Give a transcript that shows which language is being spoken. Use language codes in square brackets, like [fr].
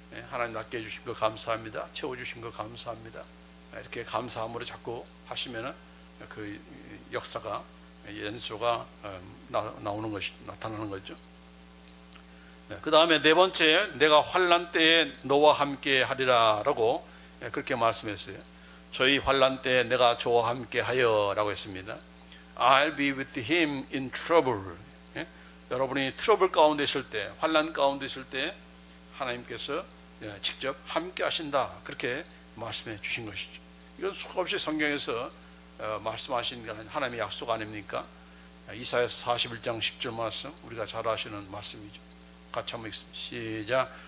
[ko] 하나님 낫게 해주신 거 감사합니다. 채워주신 거 감사합니다. 이렇게 감사함으로 자꾸 하시면은 그 역사가, 연소가 나오는 것이, 나타나는 거죠. 그 다음에 네 번째, 내가 환난 때에 너와 함께 하리라 라고 그렇게 말씀했어요. 저희 환난 때에 내가 저와 함께 하여 라고 했습니다. [en] I'll be with him in trouble. [ko] 여러분이 트러블 가운데 있을 때, 환난 가운데 있을 때 하나님께서 직접 함께 하신다, 그렇게 말씀해 주신 것이죠. 이건 수없이 성경에서 말씀하신 하나님의 약속 아닙니까? 이사야서 41장 10절 말씀, 우리가 잘 아시는 말씀이죠. 같이 한번 읽습니다. 시작.